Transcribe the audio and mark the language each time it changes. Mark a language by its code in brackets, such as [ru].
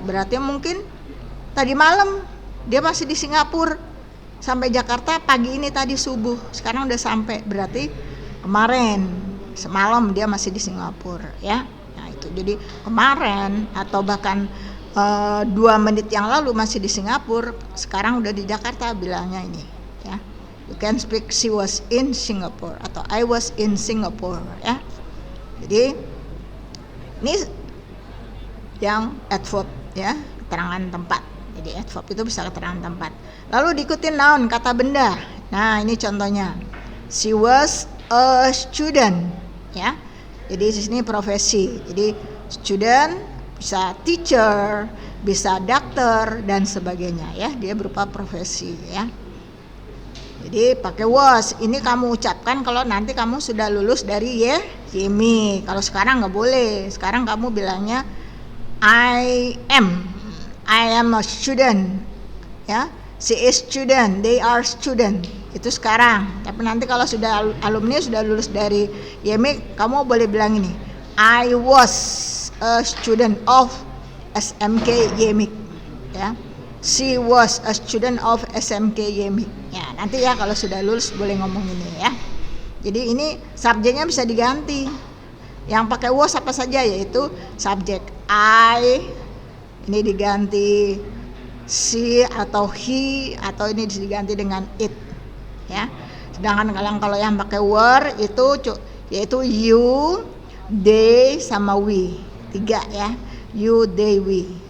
[id] Berarti mungkin tadi malam dia masih di Singapura, sampai Jakarta pagi ini tadi subuh. Sekarang udah sampai, berarti kemarin semalam dia masih di Singapura ya. Nah, itu jadi kemarin atau bahkan 2 menit yang lalu masih di Singapura, sekarang udah di Jakarta bilangnya ini ya. [en] You can speak she was in Singapore atau I was in Singapore ya. [id] Jadi ini yang adverb ya, keterangan tempat. Jadi adverb itu bisa keterangan tempat. Lalu diikuti noun, kata benda. Nah, ini contohnya. [en] She was a student [id] ya. Jadi di sini profesi. Jadi student bisa teacher, bisa dokter dan sebagainya ya. Dia berupa profesi ya. Jadi pakai was. Ini kamu ucapkan kalau nanti kamu sudah lulus dari YMI. Kalau sekarang nggak boleh. Sekarang kamu bilangnya [en] I am a student [id] ya. [en] She is student, they are student. [id] Itu sekarang. Tapi nanti kalau sudah alumni, sudah lulus dari YMI, kamu boleh bilang ini, [en] I was a student of SMK YMI [id] ya. [en] She was a student of SMK YMI ya. [id] Nanti ya kalau sudah lulus boleh ngomong ini ya. Jadi ini subjeknya bisa diganti. Yang pakai was apa saja, yaitu subjek I, ini diganti she atau he, atau ini diganti dengan it ya. Sedangkan kalau yang pakai were itu yaitu you, they sama we. 3 ya. You, they, we.